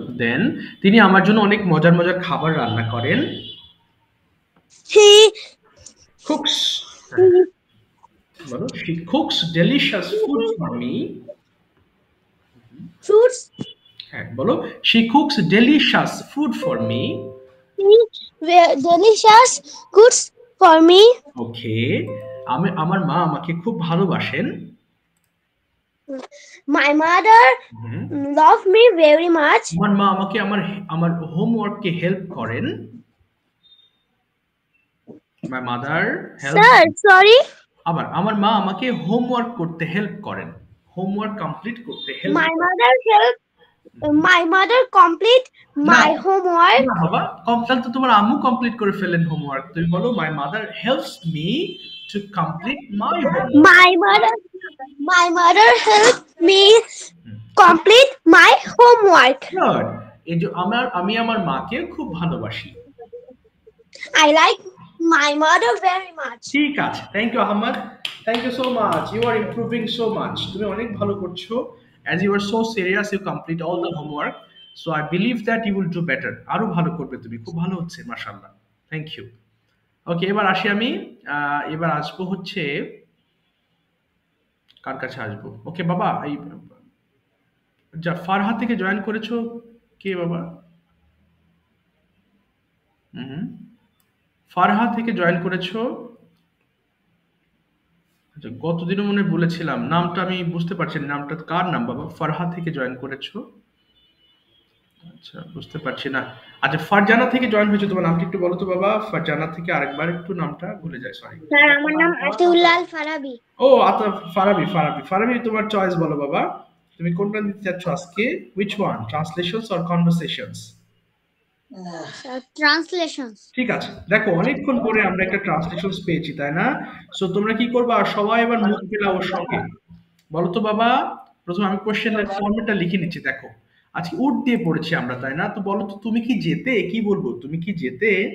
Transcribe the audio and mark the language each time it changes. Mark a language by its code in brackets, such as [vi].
[bn] দেন তিনি আমার জন্য অনেক মজার মজার খাবার রান্না করেন। [en] He cooks, বলো, she cooks delicious food for me. fruits. হ্যাঁ, বলো, she cooks delicious food for me. He delicious goods for me. [bn] ওকে, আমার মা আমাকে খুব ভালোবাসেন। [en] My mother hmm. love me very much. [bn] আমার মা আমাকে আমার হোমওয়ার্ককে হেল্প করেন। [en] My mother helps. Sir, sorry. [bn] আবার আমার মা আমাকে হোমওয়ার্ক করতে হেল্প করেন, হোমওয়ার্ক কমপ্লিট করতে হেল্প [en] My [bn] করেন। [en] mother help. My mother complete my [bn] না, [en] homework. [bn] না বাবা, তাহলে তো তোমার আম্মু কমপ্লিট করে ফেলেন হোমওয়ার্ক। তুমি বলো, [en] My mother helps me to complete my homework. My mother helped me complete my homework. [bn] Good. এই যে আমি আমার মাকে খুব ভালোবাসি। [en] I like my mother very much. [bn] ঠিক আছে, [en] Thank you Ahmed, thank you so much, you are improving so much. [bn] তুমি অনেক ভালো করছো। [en] As you are so serious, you complete all the homework, so I believe that you will do better. [bn] আরো ভালো করবে তুমি, খুব ভালো হচ্ছে, মাশাআল্লাহ, থ্যাংক ইউ। ওকে, এবার আসি আমি। এবার আসবো হচ্ছে, কার কাছে আসবো? ওকে বাবা, এই যা ফারহা থেকে জয়েন করেছো, কে বাবা? হুম, ফারহা থেকে জয়েন করেছো। আচ্ছা, গতদিনও মনে হয় বলেছিলাম, নামটা আমি বুঝতে পারছি না, নামটা কার নাম বাবা? ফারহা থেকে জয়েন করেছো? আচ্ছা, বুঝতে পারছি না। আচ্ছা, ফারজানা থেকে জয়েন হয়েছে, তোমার নামটা একটু বলো তো বাবা। ফারজানা থেকে আরেকবার একটু নামটা ভুলে যায়, সরি। স্যার, আমার নাম আতিউল্লাহ ফারাবি। ও আচ্ছা, ফারাবি, ফারাবি তোমার চয়েস বলো বাবা, তুমি কোনটা নিতে চাচ্ছ আজকে? [en] which one, translations or conversations? Translations. [bn] ঠিক আছে, দেখো অনেকক্ষণ পরে আমরা একটা ট্রান্সলেশনস পেয়েছি, তাই না? সো তোমরা কি করবা, সবাই এবার মুখ মেলাও ওর সঙ্গে। বলো তো বাবা, প্রথমে আমি কোশ্চেনের ফর্মেটটা লিখে নিচ্ছি। দেখো আজকে উড দিয়ে পড়েছি আমরা, তাই না? তো বলো তো, তুমি কি যেতে, কি বলবো, তুমি কি যেতে?